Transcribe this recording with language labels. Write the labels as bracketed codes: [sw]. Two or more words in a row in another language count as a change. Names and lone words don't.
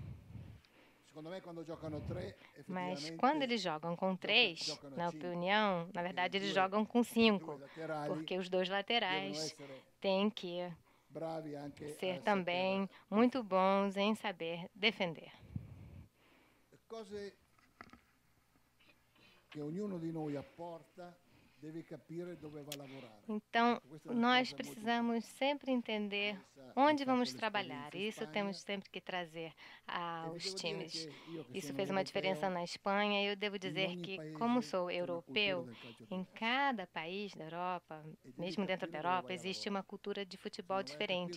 [pt] Mas quando eles jogam com 3, na opinião, na verdade eles jogam com 5, porque os dois laterais têm que ser também muito bons em saber defender. [it] Cose que ognuno di noi apporta deve capire dove va a lavorare. [pt] Então, nós precisamos sempre entender onde vamos trabalhar. Isso temos sempre que trazer aos times. Isso fez uma diferença na Espanha. Eu devo dizer que, como sou europeu, em cada país da Europa, mesmo dentro da Europa, existe uma cultura de futebol diferente.